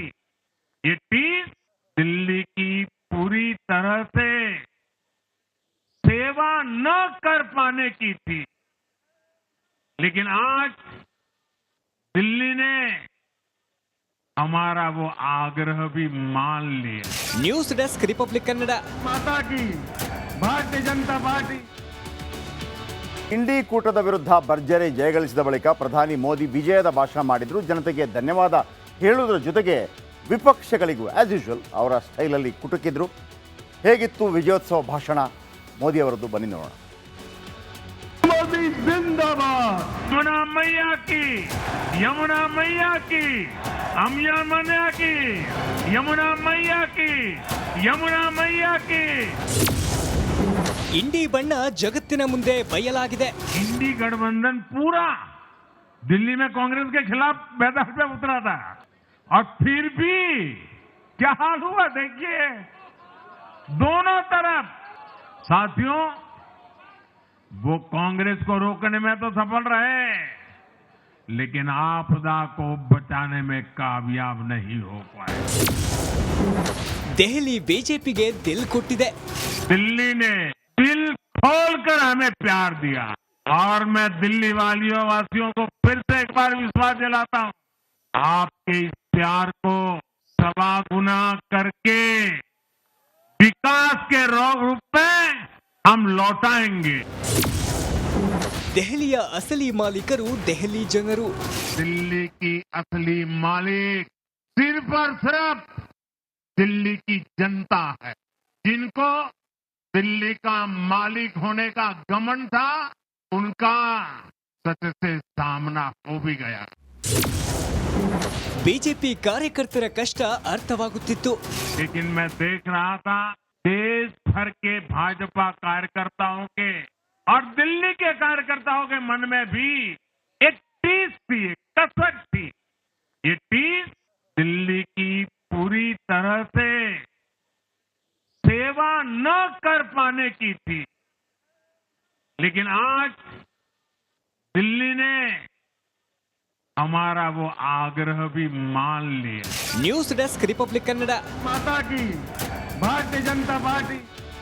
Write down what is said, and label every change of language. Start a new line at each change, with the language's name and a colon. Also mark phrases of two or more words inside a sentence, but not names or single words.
Hindi: ये टीस दिल्ली की पूरी तरह से सेवा न कर पाने की थी, लेकिन आज दिल्ली ने हमारा वो आग्रह भी मान लिया।
Kannada: ನ್ಯೂಸ್ ಡೆಸ್ಕ್ ರಿಪಬ್ಲಿಕ್ ಕನ್ನಡ.
Hindi: माता की भारतीय जनता पार्टी।
Kannada: ಇಂಡಿ ಕೂಟದ ವಿರುದ್ಧ ಭರ್ಜರಿ ಜಯಗಳಿಸಿದ ಬಳಿಕ ಪ್ರಧಾನಿ ಮೋದಿ ವಿಜಯದ ಭಾಷಣ ಮಾಡಿದ್ರು. ಜನತೆಗೆ ಧನ್ಯವಾದ ಹೇಳುವುದರ ಜೊತೆಗೆ ವಿಪಕ್ಷಗಳಿಗೂ
English: as usual
Kannada: ಅವರ ಸ್ಟೈಲಲ್ಲಿ ಕುಟುಕಿದ್ರು. ಹೇಗಿತ್ತು ವಿಜಯೋತ್ಸವ ಭಾಷಣ ಮೋದಿ ಅವರದ್ದು? ಬನ್ನಿ ನೋಡೋಣ.
Hindi: मोदी जिंदाबाद। यमुना मैया की, यमुना मैया की, हम यमुना की, यमुना मैया की, यमुना मैया की।
Kannada: ಇಂಡಿ ಬಣ್ಣ ಜಗತ್ತಿನ ಮುಂದೆ ಬಯಲಾಗಿದೆ.
Hindi: इंडी गठबंधन पूरा दिल्ली में कांग्रेस के खिलाफ मैदान पे उतरा था और फिर भी क्या हाल हुआ देखिए, दोनों तरफ। साथियों, वो कांग्रेस को रोकने में तो सफल रहे, लेकिन आपदा को बचाने में कामयाब नहीं हो पाए।
Kannada: ದೆಹಲಿ ಬಿಜೆಪಿಗೆ ದಿಲ್ ಕೊಟ್ಟಿದೆ.
Hindi: दिल्ली ने दिल खोलकर हमें प्यार दिया और मैं दिल्ली वासियों को फिर से एक बार विश्वास दिलाता हूं, आपके इस प्यार को सवा गुना करके विकास के रूप में हम लौटाएंगे।
Kannada: ದೆಹಲಿಯ ಅಸಲಿ ಮಾಲೀಕರು ದೆಹಲಿ ಜನರು.
Hindi: दिल्ली की असली मालिक सिर्फ और सिर्फ दिल्ली की जनता है, जिनको दिल्ली का मालिक होने का घमंड था, उनका सच से सामना हो भी गया।
Kannada: ಬಿಜೆಪಿ ಕಾರ್ಯಕರ್ತರ ಕಷ್ಟ ಅರ್ಥವಾಗುತ್ತಿತ್ತು.
Hindi: लेकिन मैं देख रहा था देश भर के भाजपा कार्यकर्ताओं के और दिल्ली के कार्यकर्ताओं के मन में भी एक टीस थी, एक कसक थी। ये टीस दिल्ली की पूरी तरह से सेवा न कर पाने की थी, लेकिन आज दिल्ली ने हमारा वो आग्रह भी मान लिया।
Kannada: ನ್ಯೂಸ್ ಡೆಸ್ಕ್ ರಿಪಬ್ಲಿಕ್ ಕನ್ನಡ.
Hindi: माता की भारतीय जनता पार्टी।